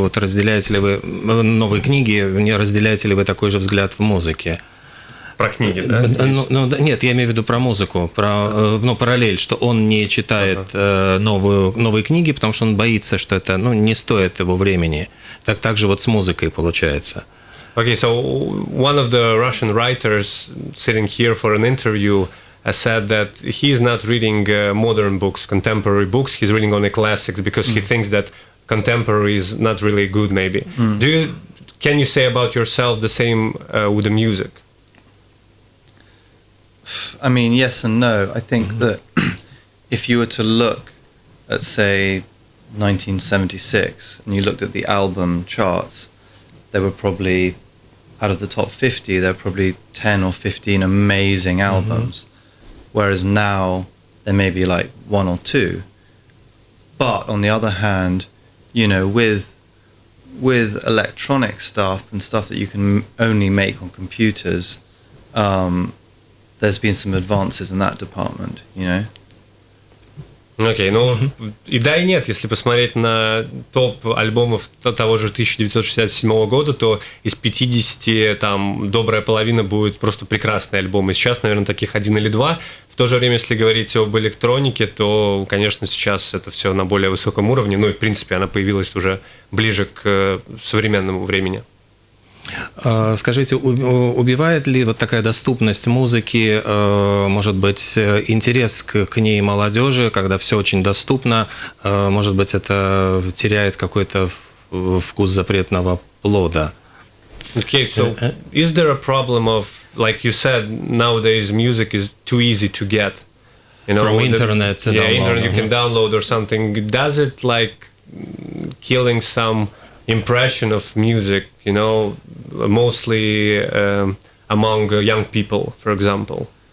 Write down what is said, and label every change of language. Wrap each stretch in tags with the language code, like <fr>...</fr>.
<ru>Вот разделяете ли вы новые книги, не разделяете ли вы такой же взгляд в музыке? Про книги, да? Нет, я имею в виду про музыку, про параллель, что он не читает новые книги, потому что он боится, что это не стоит его времени. Так же вот с музыкой получается.</ru> <en>Okay, so one of the Russian writers sitting here for an interview said that he's not reading modern books, contemporary books. He's reading only classics because he thinks that contemporary is not really good. Maybe. Can you say about yourself the same with the music? I mean, yes and no. I think that if you were to look at, say, 1976, and you looked at the album charts, there were probably, out of the top 50, there were probably 10 or 15 amazing albums. Whereas now, there may be like one or two. But on the other hand, you know, with electronic stuff and stuff that you can only make on computers, there's been some advances in that department, you know.</en> <ru>Окей, и да, и нет. Если посмотреть на топ альбомов того же 1967 года, то из 50 там добрая половина будет просто прекрасные альбомы. Сейчас, наверное, таких 1 или 2. В то же время, если говорить об электронике, то, конечно, сейчас это все на более высоком уровне. Ну и, в принципе, она появилась уже ближе к современному времени. Скажите, убивает ли вот такая доступность музыки, может быть, интерес к ней молодежи, когда все очень доступно, может быть, это теряет какой-то вкус запретного плода?</ru> <en>Okay, so is there a problem of, like you said, nowadays music is too easy to get? You know, from internet. Internet you can download or something. Does it like killing some impression of music, you know, mostly among young people, for example?</en>